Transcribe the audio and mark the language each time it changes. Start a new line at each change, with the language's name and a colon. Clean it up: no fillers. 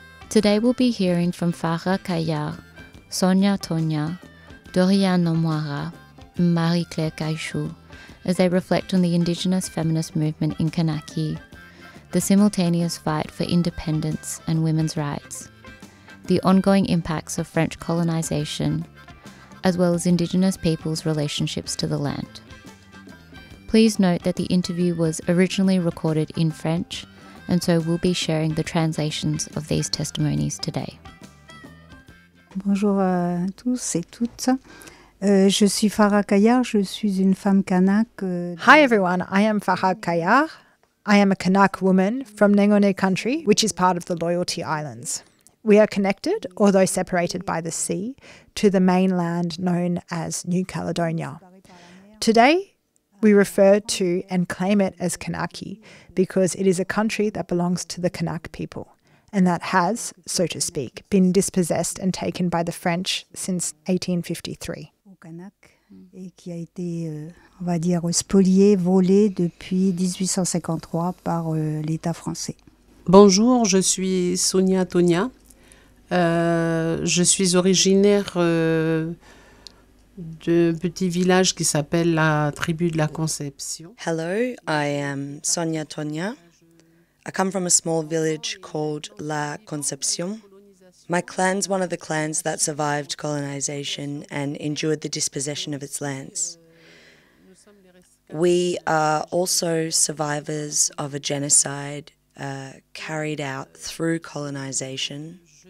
English: Today we'll be hearing from Farah Kayar, Sonia Tonya, Dorian Nomwara, and Marie-Claire Gaichou as they reflect on the Indigenous feminist movement in Kanaki, the simultaneous fight for independence and women's rights, the ongoing impacts of French colonisation, as well as Indigenous peoples' relationships to the land. Please note that the interview was originally recorded in French, and so we'll be sharing the translations of these testimonies today.
French: Bonjour à tous et toutes. Je suis Farah Kayar, je suis une femme Kanak.
English: Hi everyone, I am Farah Kayar. I am a Kanak woman from Nengone country, which is part of the Loyalty Islands. We are connected, although separated by the sea, to the mainland known as New Caledonia. Today, we refer to and claim it as Kanaki because it is a country that belongs to the Kanak people and that has, so to speak, been dispossessed and taken by the French since 1853.
French: On va dire spolié, volé depuis 1853 par l'État français. Bonjour, je suis Sonia Tonya. Je suis originaire d'un petit village qui s'appelle la tribu de la Conception.
English: Hello, I am Sonia Tonya. I come from a small village called La Conception. My clan's one of the clans that survived colonization and endured the dispossession of its lands. We are also survivors of a genocide carried out through colonization.